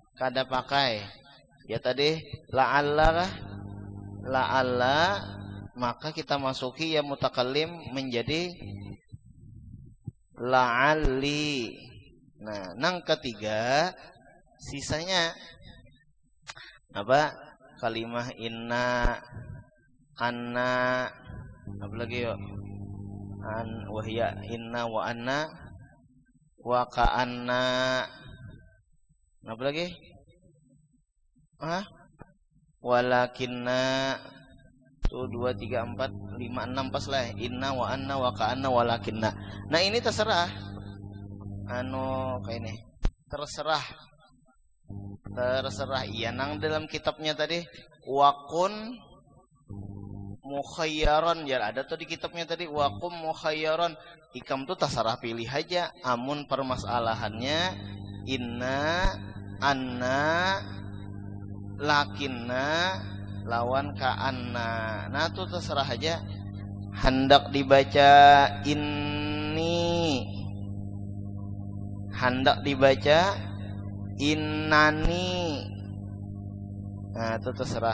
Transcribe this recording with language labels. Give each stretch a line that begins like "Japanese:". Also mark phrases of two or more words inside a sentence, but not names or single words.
Banjar: Ya tadi la'alla maka kita masuki
Arabic: ياء المتكلم
Banjar: menjadi la'alli. Nah, nang ketiga sisanya apa? Kalimah inna, anna, apa lagi yuk?
Arabic: وهي إن وأن وكأن.
Banjar: Apa lagi? Walakinna. Tuh 2, 3, 4, 5, 6 pas lah.
Arabic: إن وأن وكأن ولكن.
Banjar: Nah ini terserah. Kayak ini. Terserah. Iya nang dalam kitabnya tadi
Arabic: وكن مخيرا.
Banjar: Ya ada tuh di kitabnya tadi
Arabic: وكم مخيرا.
Banjar: Ikam tuh terserah pilih aja. Amun permasalahannya
Arabic: إن، أن، لكن
Banjar: lawan ka'anna. Nah tuh terserah aja. Hendak dibaca ini, hendak dibaca innani. Nah itu terserah.